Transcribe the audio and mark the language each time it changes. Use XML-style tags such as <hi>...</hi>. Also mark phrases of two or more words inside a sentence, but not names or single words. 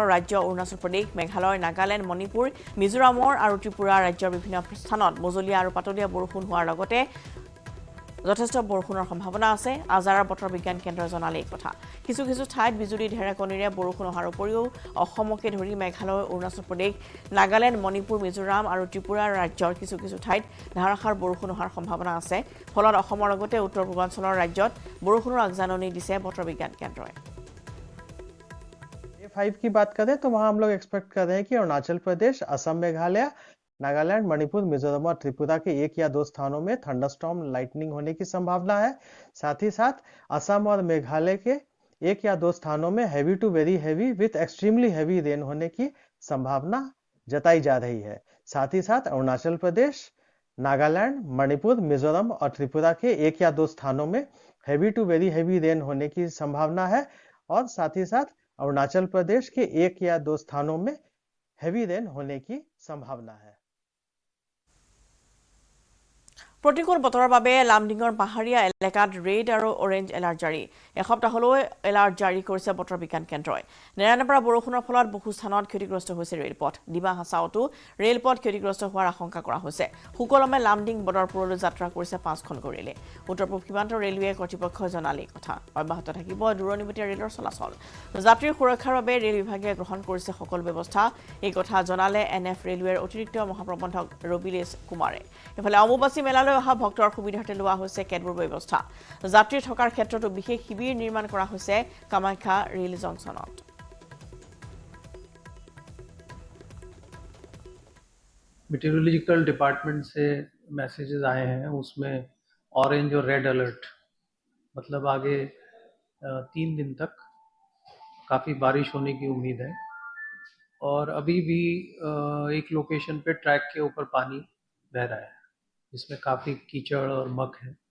<as>ৰাজ্য অৰুণাচল প্ৰদেশ মেঘালয় নাগালেণ্ড মণিপুৰ মিজোৰামৰ আৰু ত্ৰিপুৰা ৰাজ্যৰ বিভিন্ন স্থানত মজলীয়া আৰু পাতলীয়া বৰষুণ হোৱাৰ লগতে যথেষ্ট বৰষুণৰ সম্ভাৱনা আছে আজাৰাৰ বতৰ বিজ্ঞান কেন্দ্ৰই জনালে এই কথা কিছু ঠাইত বিজুলী ঢেৰেকণীৰে বৰষুণ অহাৰ উপৰিও অসমকে ধৰি মেঘালয় অৰুণাচল প্ৰদেশ নাগালেণ্ড মণিপুৰ মিজোৰাম আৰু ত্ৰিপুৰা ৰাজ্যৰ কিছু ঠাইত ধাৰাসাৰ বৰষুণ হোৱাৰ সম্ভাৱনা আছে ফলত অসমৰ লগতে উত্তৰ পূৰ্বাঞ্চলৰ ৰাজ্যত বৰষুণৰ আগজাননী দিছে বতৰ বিজ্ঞান কেন্দ্ৰই</as> <hi>A5 की बात करें तो वहां हम लोग एक्सपेक्ट कर रहे हैं कि अरुणाचल प्रदेश असम मेघालय नागालैंड मणिपुर मिजोरम और त्रिपुरा के 1 या 2 स्थानों में</hi> <en>thunderstorm lightning</en> <hi>होने की संभावना है साथ ही साथ असम और मेघालय के 1 या 2 स्थानों में</hi> <en>heavy to very heavy with extremely heavy rain</en> <hi>होने की संभावना जताई जा रही है साथ ही साथ अरुणाचल प्रदेश नागालैंड मणिपुर मिजोरम और त्रिपुरा के 1 या 2 स्थानों में</hi> <en>heavy to very heavy rain</en> <hi>होने की संभावना है और साथ ही साथ अरुणाचल प्रदेश के 1 या 2 स्थानों में</hi> <en>heavy rain</en> <hi>होने की संभावना है</hi> <as>প্ৰতিকূল বতৰৰ বাবে লামডিঙৰ পাহাৰীয়া এলেকাত ৰেড আৰু</as> <en>orange alert</en> <as>জাৰি এসপ্তাহলৈ এলাৰ্ট জাৰি কৰিছে বতৰ বিজ্ঞান কেন্দ্ৰই নেৰানেপৰা বৰষুণৰ ফলত বহু স্থানত ক্ষতিগ্ৰস্ত হৈছে ৰেলপথ ডিমা হাছাওতো ৰেলপথ ক্ষতিগ্ৰস্ত হোৱাৰ আশংকা কৰা হৈছে সুকলমে লামডিং বদৰপুৰলৈ যাত্ৰা কৰিছে 5খন ৰেলে উত্তৰ পূব সীমান্ত ৰেলৱে কৰ্তৃপক্ষই জনালে কথা অব্যাহত থাকিব দূৰনিবতীয়া ৰেলৰ চলাচল যাত্ৰীৰ সুৰক্ষাৰ বাবে ৰেল বিভাগে গ্ৰহণ কৰিছে সকলো ব্যৱস্থা এই কথা জনালে NF ৰেলৱেৰ অতিৰিক্ত মহাপ্ৰবন্ধক ৰবিলেশ কুমাৰে এফালে অম্বুবাচী মেলালৈ অহা ভক্তৰ সুবিধাৰ্থে লোৱা হৈছে কেতবোৰ ব্যৱস্থা যাত্ৰী থকাৰ ক্ষেত্ৰতো বিশেষ শিবিৰ নিৰ্মাণ কৰা হৈছে কামাখ্যা ৰেল জংচনত</as> <en>meteorological department</en> <hi>से मैसेजेस आए हैं उसमें ऑरेंज और</hi> <en>red alert</en> <hi>मतलब आगे 3 दिन तक काफ़ी बारिश होने की उम्मीद है और अभी भी एक लोकेशन पे ट्रैक के ऊपर पानी बह रहा है जिसमें काफ़ी कीचड़ और मक है</hi>